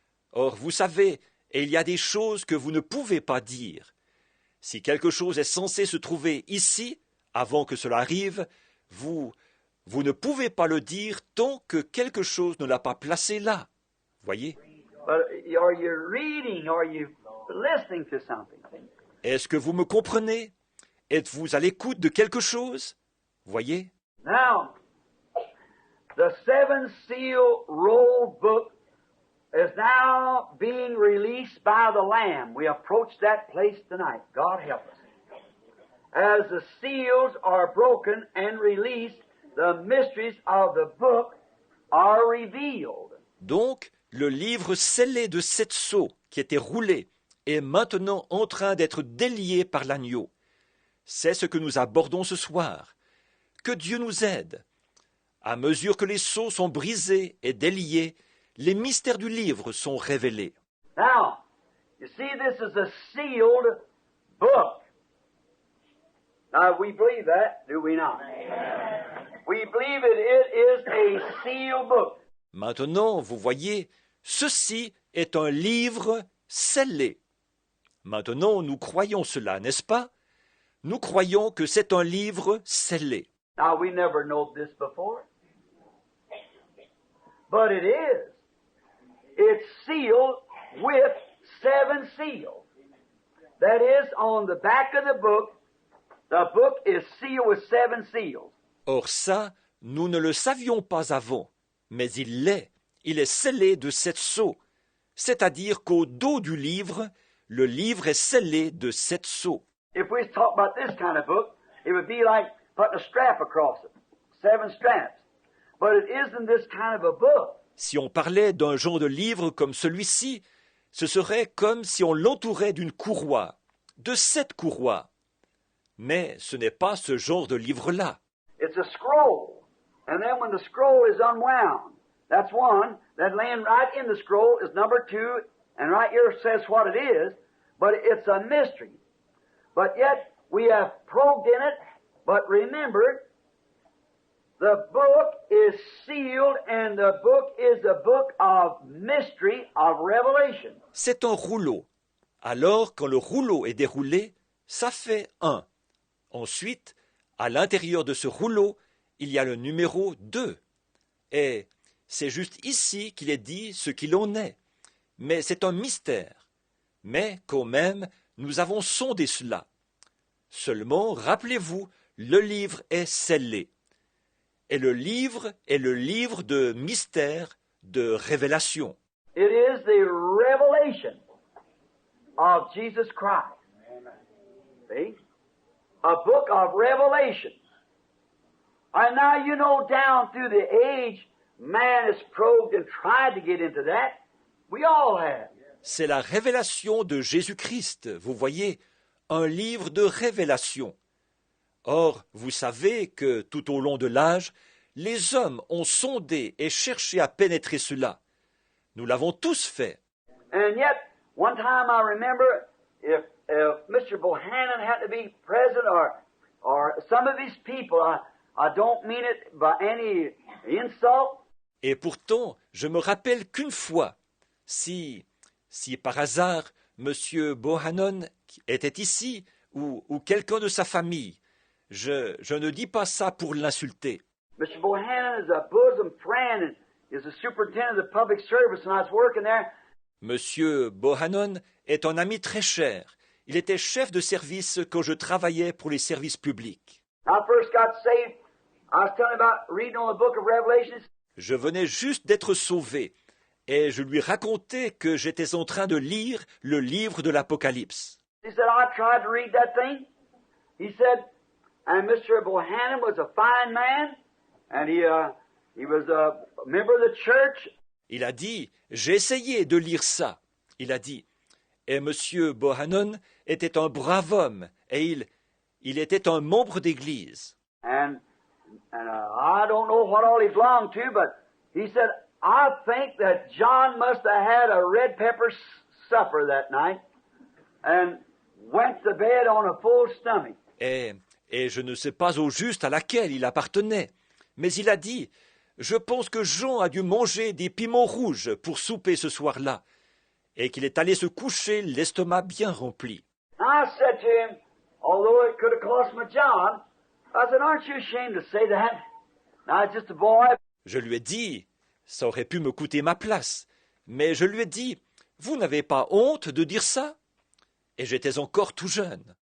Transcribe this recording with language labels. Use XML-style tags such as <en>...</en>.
<fr>Or, vous savez, il y a des choses que vous ne pouvez pas dire. Si quelque chose est censé se trouver ici, avant que cela arrive, vous ne pouvez pas le dire tant que quelque chose ne l'a pas placé là. Voyez?</fr> <en>Are you reading? Are you listening to something?</en> <fr>Est-ce que vous me comprenez? Êtes-vous à l'écoute de quelque chose? Voyez?</fr> <en>Now, the seven seal roll book is now being released by the Lamb. We approach that place tonight. God help us. As the seals are broken and released, the mysteries of the book are revealed.</en> <fr>Donc, le livre scellé de 7 sceaux qui était roulé est maintenant en train d'être délié par l'agneau. C'est ce que nous abordons ce soir. Que Dieu nous aide. À mesure que les sceaux sont brisés et déliés, les mystères du livre sont révélés.</fr> <en>Now, you see, this is a sealed book. Now, we believe that, do we not? We believe it is a sealed book.</en> <fr>Maintenant, vous voyez, ceci est un livre scellé. Maintenant, nous croyons cela, n'est-ce pas? Nous croyons que c'est un livre scellé.</fr> <en>Now, we never know this before. But it is. It's sealed with 7 seals. That is, on the back of the book is sealed with 7 seals.</en> <fr>Or ça, nous ne le savions pas avant, mais il l'est. il est scellé de 7 sceaux, c'est-à-dire qu'au dos du livre, le livre est scellé de 7 sceaux.</fr> <en>If we talk about this kind of book, it would be like putting a strap across it, 7 straps. But it isn't this kind of a book.</en> <fr>Si on parlait d'un genre de livre comme celui-ci, ce serait comme si on l'entourait d'une courroie, de 7 courroies. Mais ce n'est pas ce genre de livre-là.</fr> <en>It's a scroll. And then when the scroll is unwound, that's one. That laying right in the scroll is number 2. And right here says what it is. But it's a mystery. But yet we have probed in it. But remember, the book is sealed and the book is a book of mystery, of revelation.</en> <fr>C'est un rouleau. Alors, quand le rouleau est déroulé, ça fait 1. Ensuite, à l'intérieur de ce rouleau, il y a le numéro 2. Et c'est juste ici qu'il est dit ce qu'il en est. Mais c'est un mystère. Mais quand même, nous avons sondé cela. Seulement, rappelez-vous, le livre est scellé. Et le livre est le livre de mystère, de révélation.</fr> <en>It is the revelation of Jesus Christ. See? A book of revelation. And now you know down through the age, man has probed and tried to get into that. We all have.</en> <fr>C'est la révélation de Jésus-Christ, vous voyez, un livre de révélation. Or, vous savez que tout au long de l'âge, les hommes ont sondé et cherché à pénétrer cela. Nous l'avons tous fait.</fr> <en>And yet, one time I remember, if Mr. Bohannon had to be present, or some of these people, I don't mean it by any insult.</en> <fr>Et pourtant, je me rappelle qu'une fois, si par hasard, M. Bohannon était ici, ou quelqu'un de sa famille, je ne dis pas ça pour l'insulter.</fr> <en>Mr. Bohannon is a bosom friend and is the superintendent of the public service, and I was working there.</en> <fr>M. Bohannon est un ami très cher. Il était chef de service quand je travaillais pour les services publics.</fr> <en>I first got saved. I was telling about reading on the book of Revelation.</en> <fr>Je venais juste d'être sauvé, et je lui racontais que j'étais en train de lire le livre de l'Apocalypse.</fr> <en>He said, I tried to read that thing. He said, and Mr. Bohannon was a fine man, and he was a member of the church.</en> <fr>Il a dit, j'ai essayé de lire ça. Il a dit, et M. Bohannon était un brave homme, et il était un membre d'église.</fr> <en>And I don't know what all he belonged to, but he said, I think that John must have had a red pepper supper that night and went to bed on a full stomach.</en> <fr>Et je ne sais pas au juste à laquelle il appartenait, mais il a dit, je pense que Jean a dû manger des piments rouges pour souper ce soir-là, et qu'il est allé se coucher l'estomac bien rempli.</fr> <en>I said to him, although it could have cost me John, I said, aren't you ashamed to say that? Now, it's just a boy.</en> <fr>Je lui ai dit, ça aurait pu me coûter ma place, mais je lui ai dit, vous n'avez pas honte de dire ça? Et j'étais encore tout jeune.</fr>